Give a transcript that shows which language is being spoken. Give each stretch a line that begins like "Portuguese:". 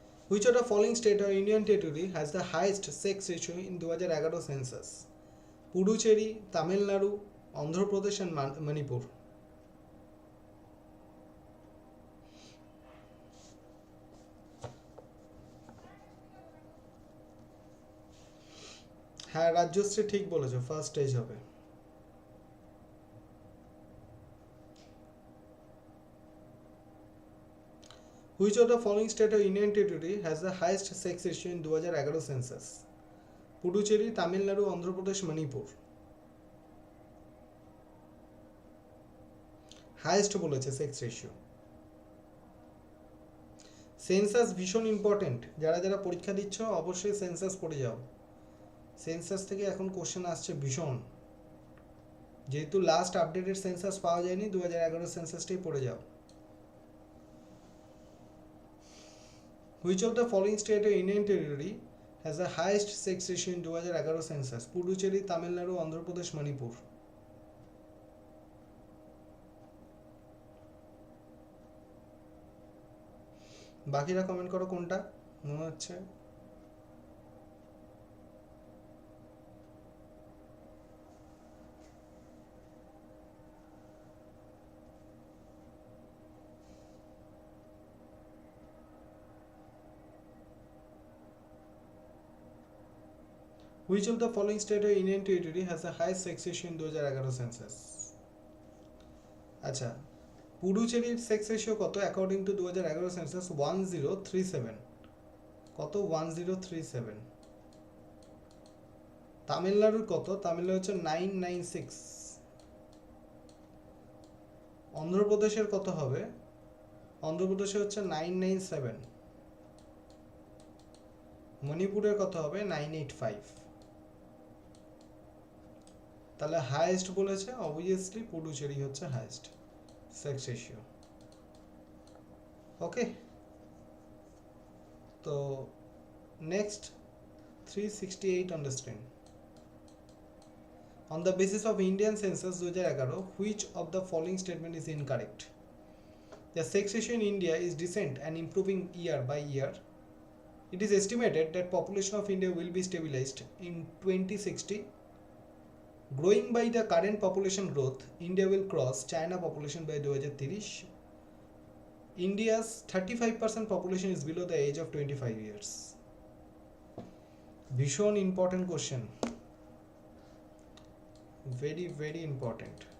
English: Which of the following state or union territory has the highest sex ratio in 2011 census?
Bangla: Puducherry, Tamil Nadu, Andhra Pradesh and Manipur. হ্যাঁ রাজ্যশ্রী ঠিক বলেছো, first stage হবে।
English: Which of the following state or union territory has the highest sex ratio in 2011 census?
Bangla: Puducherry, Tamil Nadu, Andhra Pradesh, Manipur. Highest বলেছে sex ratio. Census ভীষণ important, যারা যারা পরীক্ষা দিচ্ছ অবশ্যই সেন্সাস পড়ে যাও। সেন্সাস থেকে এখন কোশ্চেন আসছে ভীষণ, যেহেতু লাস্ট আপডেটেড সেন্সাস পাওয়া যায়নি, 2011 সেন্সাসটাই পড়ে যাও।
English: Which of the following state or union territory has the highest sex ratio in 2011 census?
Bangla: Puducherry, Tamil Nadu, Andhra Pradesh, Manipur. বাকিরা কমেন্ট করো কোনটা মনে হচ্ছে।
English: Which of the following state or union territory has the highest sex ratio in 2011 census?
Bangla: আচ্ছা, পুডুচেরির sex ratio কত
English: According to 2011 census?
Bangla: 1037। কত? 1037। তামিলনাড়ুর কত? তামিলনাড়ু হচ্ছে 996। অন্ধ্রপ্রদেশের কত হবে? অন্ধ্রপ্রদেশে হচ্ছে 997। মণিপুরের কত হবে? 985। তাহলে হাইয়েস্ট বলেছে অবভিয়াসলি পুডুচেরি হচ্ছে হাইয়েস্ট সেক্স রেশিও।
English: Okay, তো next 368 on the screen. On the basis of Indian census 2011, which of the following statement is incorrect? The sex ratio in India is decent and improving year by year. It is estimated that population of India will be stabilized in 2060. Growing by the current population growth, India will cross China population by 2030. India's 35% population is below the age of 25 years.
Bangla: ভীষণ important question,
English: very very important.